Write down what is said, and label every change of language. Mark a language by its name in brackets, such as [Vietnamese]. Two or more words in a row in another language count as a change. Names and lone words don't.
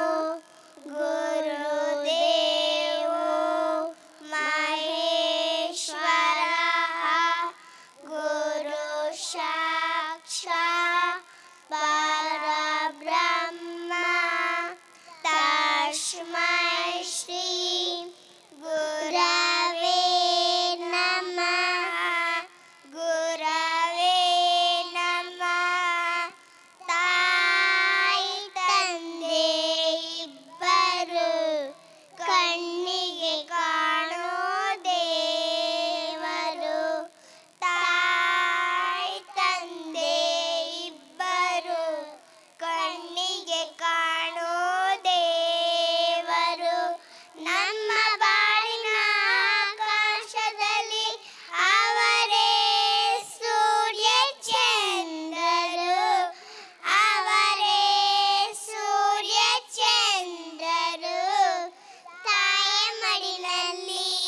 [Sanskrit] गुरुदेवो महेश्वरः गुरु साक्षात् परब्रह्म तस्मै श्री गुरवे नमः गुरवे नमः। [Kannada] ತಾಯಿ ತಂದೆ ಇಬ್ಬರು ಕಣ್ಣಿಗೆ ಕಾಣೋ ದೇವರು ತಾಯಿ ತಂದೆ ಇಬ್ಬರು ಕಣ್ಣಿಗೆ ಕಾಣೋ ದೇವರು ನಮ್ಮ ಬಾಳಿನ ಆಕಾಶದಲ್ಲಿ ಅವರೇ ಸೂರ್ಯ ಚಂದ್ರರು ಅವರೇ ಸೂರ್ಯ ಚಂದ್ರರು ತಾಯಿಯ ಮಡಿಲಲ್ಲಿ